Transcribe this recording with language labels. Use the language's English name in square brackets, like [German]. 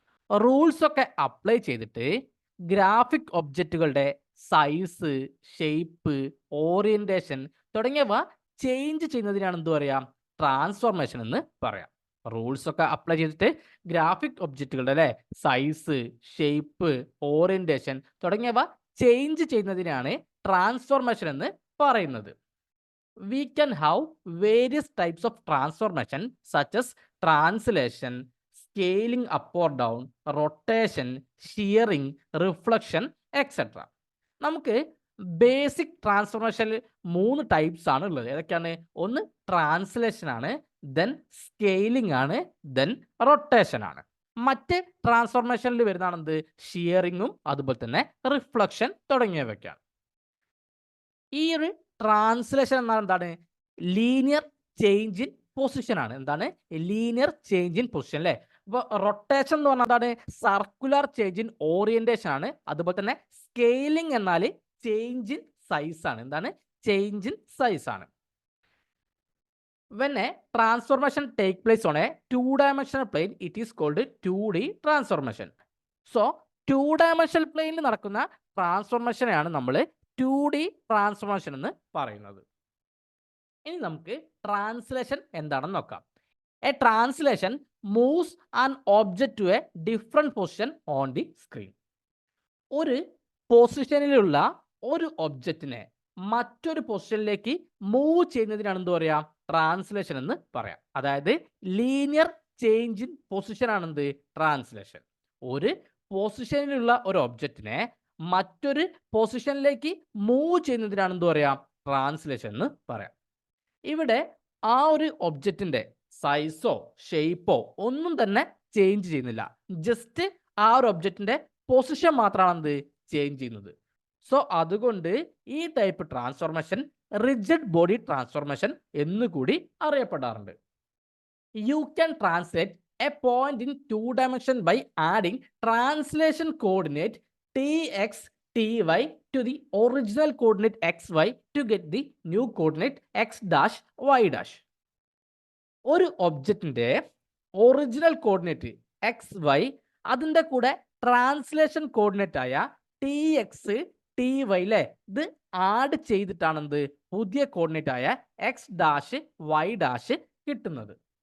[Malayalam] Rules ഒക്കെ apply ചെയ്തിട്ട് graphic ഒബ്ജക്റ്റുകളുടെ size, shape, orientation തുടങ്ങിയവ ചേഞ്ച് ചെയ്യുന്നതിനാണ് എന്ത് പറയാം? ട്രാൻസ്ഫോർമേഷൻ എന്ന് പറയാം. റൂൾസ് ഒക്കെ അപ്ലൈ ചെയ്തിട്ട് ഗ്രാഫിക് ഒബ്ജക്റ്റുകളുടെ സൈസ്, ഷേപ്പ്, ഓറിയന്റേഷൻ തുടങ്ങിയവ ചേഞ്ച് ചെയ്യുന്നതിനാണ് ട്രാൻസ്ഫോർമേഷൻ എന്ന് പറയുന്നത്. [English] We can have various types of transformation such as translation, scaling up or down, rotation, shearing, reflection, etc. [Malayalam] നമുക്ക് ബേസിക് ട്രാൻസ്ഫോർമേഷനിൽ 3 ടൈപ്സ് ആണ് ഉള്ളത്. ഏതൊക്കെയാണ്? ഒന്ന് ട്രാൻസ്ലേഷൻ ആണ്, ദെൻ സ്കെയിലിംഗ് ആണ്, ദെൻ റൊട്ടേഷൻ ആണ്. മറ്റ് ട്രാൻസ്ഫോർമേഷനിൽ വരുന്നതാണ് എന്ത്? ഷിയറിങ്ങും അതുപോലെ തന്നെ റിഫ്ലക്ഷൻ തുടങ്ങിയവയ്ക്കാണ്. ഈ ഒരു ട്രാൻസ്ലേഷൻ എന്നാൽ എന്താണ്? [English] linear change in position [Malayalam] ആണ്. എന്താണ്? [English] linear change in position [Malayalam] അല്ലേ? അപ്പോൾ റൊട്ടേഷൻ എന്ന് പറഞ്ഞാൽ എന്താണ്? [English] circular change in orientation [Malayalam] ആണ്. അതുപോലെ തന്നെ സ്കെയിലിംഗ് എന്നാൽ [English] change in size [Malayalam] ആണ്. എന്താണ്? [English] change in size [Malayalam] ആണ്. [English] When a transformation take place on a two-dimensional plane, it is called 2D transformation. [Malayalam] So, two-dimensional plane നടക്കുന്ന ട്രാൻസ്ഫോർമേഷനെയാണ് നമ്മൾ 2D ട്രാൻസ്ഫോർമേഷൻ എന്ന് പറയുന്നത്. ഇനി നമുക്ക് ട്രാൻസ്ലേഷൻ എന്താണെന്ന് നോക്കാം. [English] A translation moves an object to a different position on the screen. [Malayalam] ഒരു പൊസിഷനിലുള്ള ഒരു ഒബ്ജക്റ്റിനെ മറ്റൊരു പൊസിഷനിലേക്ക് മൂവ് ചെയ്യുന്നതിനാണ് എന്ത് പറയാം? ട്രാൻസ്ലേഷൻ എന്ന് പറയാം. അതായത് [English] linear change in position [Malayalam] ആണ് എന്ത്? ട്രാൻസ്ലേഷൻ. ഒരു പൊസിഷനിലുള്ള ഒരു ഒബ്ജക്റ്റിനെ മറ്റൊരു പൊസിഷനിലേക്ക് മൂവ് ചെയ്യുന്നതിനാണ് എന്ത് പറയാം? ട്രാൻസ്ലേഷൻ എന്ന് പറയാം. ഇവിടെ ആ ഒരു ഒബ്ജക്റ്റിന്റെ സൈസോ ഷേപ്പോ ഒന്നും തന്നെ ചേഞ്ച് ചെയ്യുന്നില്ല. ജസ്റ്റ് ആ ഒരു ഒബ്ജക്റ്റിന്റെ പൊസിഷൻ മാത്രമാണ് എന്ത് ചേഞ്ച് ചെയ്യുന്നത്. സോ അതുകൊണ്ട് ഈ type transformation rigid body transformation എന്നുകൂടി അറിയപ്പെടാറുണ്ട്. [English] You can translate a point in 2 dimension by adding translation coordinate tx ty to the original coordinate xy to get the new coordinate x dash y dash. [Malayalam] ഒരു ഒബ്ജക്റ്റിന്റെ original coordinate X Y, അതിൻ്റെ കൂടെ translation coordinate ആയ T X T Y അല്ലേ, ഇത് add ചെയ്തിട്ടാണ് എന്ത് പുതിയ കോർഡിനേറ്റ് ആയ എക്സ് ഡാഷ് വൈ ഡാഷ് കിട്ടുന്നത്.